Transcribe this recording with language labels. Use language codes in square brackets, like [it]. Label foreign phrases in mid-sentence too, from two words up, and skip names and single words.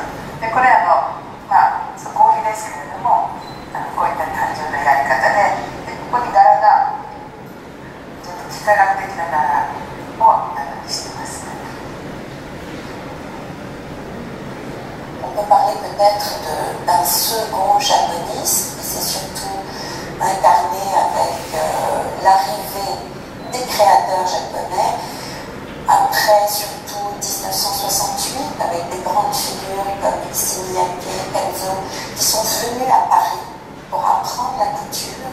[ja] で、これ合皮ですけれども、こういった単純なやり方で、ここに柄がちょっと幾何学的な柄をしてます。 [fr] On peut parler peut-être d'un second japonisme, c'est surtout incarné avec l'arrivée des créateurs japonais, après surtout 1968 avec des grandes figures comme Issey Miyake, Kenzo, qui sont venus à Paris pour apprendre la couture.